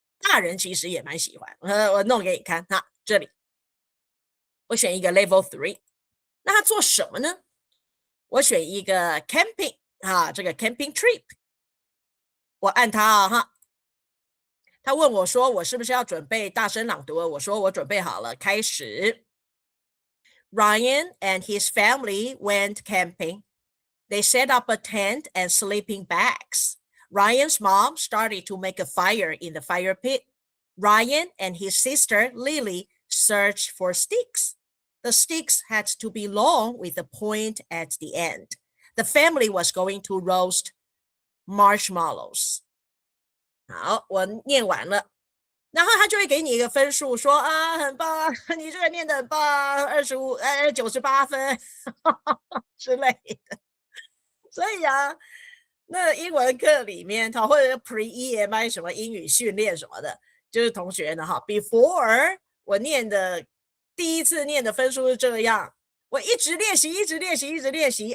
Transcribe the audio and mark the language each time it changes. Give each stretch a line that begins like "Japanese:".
Chinese: 大人其实也蛮喜欢，我弄给你看哈，这里我选一个 Level 3，那他做什么呢？我选一个 Camping 这个 Camping Trip，我按它哈，他问我说我是不是要准备大声朗读？我说我准备好了，开始。
English: Ryan and his family went camping. They set up a tent and sleeping bags. Ryan's mom started to make a fire in the fire pit. Ryan and his sister Lily searched for sticks. The sticks had to be long with a point at the end. The family was going to roast marshmallows。
Chinese: 好，我念完了，然后他就会给你一个分数，说啊，很棒，你这个念得很棒，98分之类的。所以啊，那英文课里面，或者 pre EMI 什么英语训练什么的，就是同学呢，哈，before 我念的第一次念的分数是这样，我一直练习，一直练习，一直练习。